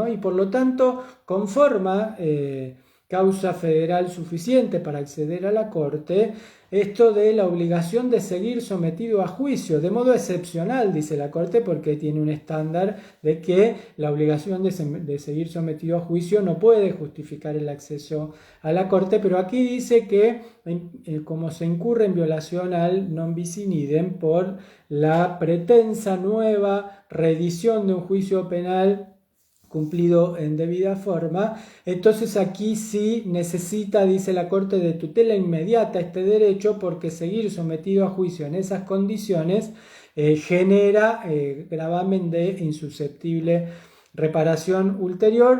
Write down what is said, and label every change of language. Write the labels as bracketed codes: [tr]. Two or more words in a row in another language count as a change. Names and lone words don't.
[es] Y por lo tanto conforma causa federal suficiente para acceder a la Corte esto de la obligación de seguir sometido a juicio, de modo excepcional, dice la Corte, porque tiene un estándar de que la obligación de seguir sometido a juicio no puede justificar el acceso a la Corte, pero aquí dice que como se incurre en violación al [la] non bis in idem [es] por la pretensa nueva reedición de un juicio penal cumplido en debida forma, entonces aquí sí necesita, dice la Corte, de tutela inmediata este derecho, porque seguir sometido a juicio en esas condiciones genera gravamen de insusceptible reparación ulterior.